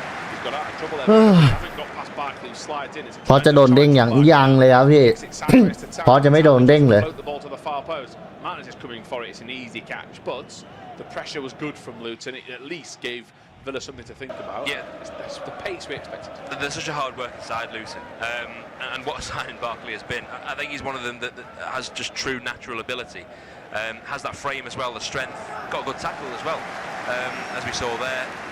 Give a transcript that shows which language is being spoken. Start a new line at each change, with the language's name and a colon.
English: He's got out of trouble there. Haven't got past Barkley, slides in.
Thai: พอจะโดนเด้งยังเลยครับพี่ พอจะไม่โดนเด้งเลย
English: The ball to the far post. Martinez is coming for it. It's an easy catch, but the pressure was good from Luton. It at least gave Villa something to think about. Yeah, it's the pace we expected. There's such a hard working side, Luton, and what a signing Barkley has been. I think he's one of them that has just true natural ability, has that frame as well, the strength, got a good tackle as well, as we saw there.